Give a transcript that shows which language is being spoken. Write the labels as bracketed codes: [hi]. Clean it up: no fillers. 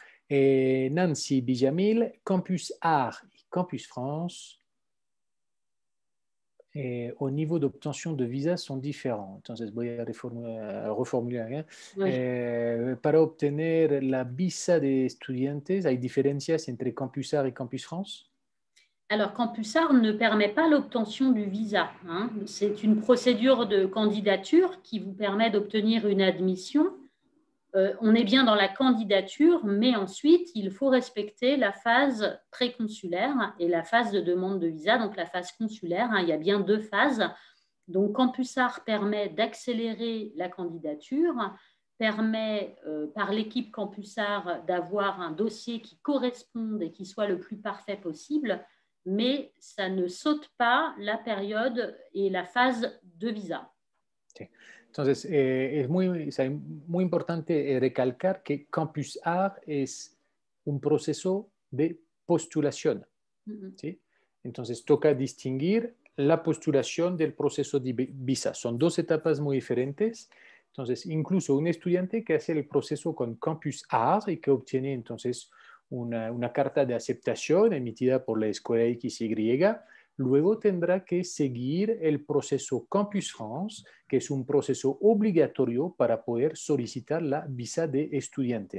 [fr] Nancy Villamil, Campus Art y Campus France, au niveau d'obtention de visa sont différents. [es] Entonces voy a reformular. [fr] Oui. [es] Para obtener la visa de estudiantes, ¿hay diferencias entre Campus Art y Campus France? [fr] Alors, Campus Art ne permet pas l'obtention du visa. C'est une procédure de candidature qui vous permet d'obtenir une admission. On est bien dans la candidature, mais ensuite, il faut respecter la phase préconsulaire et la phase de demande de visa, donc la phase consulaire. Il y a bien deux phases. Donc, Campus Art permet d'accélérer la candidature, permet par l'équipe Campus Art d'avoir un dossier qui corresponde et qui soit le plus parfait possible, mais ça ne saute pas la période et la phase de visa. [es] Sí. Entonces, es muy importante recalcar que Campus Art es un proceso de postulación. ¿Sí? Entonces, toca distinguir la postulación del proceso de visa. Son dos etapas muy diferentes. Entonces, incluso un estudiante que hace el proceso con Campus Art y que obtiene entonces una carta de aceptación emitida por la escuela XY, luego tendrá que seguir el proceso Campus France, que es un proceso obligatorio para poder solicitar la visa de estudiante.